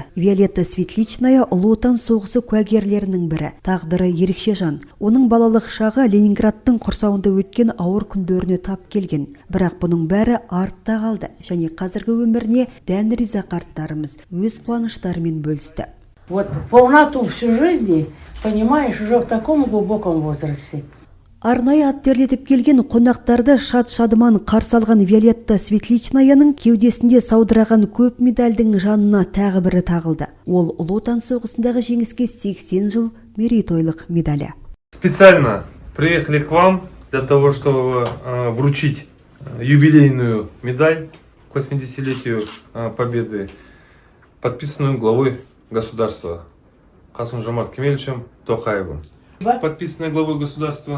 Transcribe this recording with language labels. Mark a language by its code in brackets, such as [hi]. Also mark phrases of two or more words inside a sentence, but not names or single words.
[kk] Виолетта Светличная Ұлы Отан соғысы куәгерлерінің бірі. Тағдыры ерекше жан. Оның балалық шағы Ленинградтың құрсауында өткен ауыр күндеріне тап келген. Бірақ бұның бәрі артта қалды және қазіргі өміріне дән риза қарттарымыз өз қуаныштарымен бөлісті. [ru] Вот полноту всю жизни понимаешь уже в таком глубоком возрасте. [kk] Арнайы ат терлетіп келген қонақтарды шат-шадыман қарсы алған Виолетта Светличнаяның кеудесінде саудыраған көп медальдің жанына тағы бірі тағылды. Ол Ұлы Отан соғысындағы жеңіске 80 жыл мерейтойлық медалі. [ru] Специально приехали к вам для того, чтобы вручить юбилейную медаль к 80-летию Победы, подписанную главой государства Қасым-Жомарт Кемелевичем Тоқаевым. Подписанная главой государства.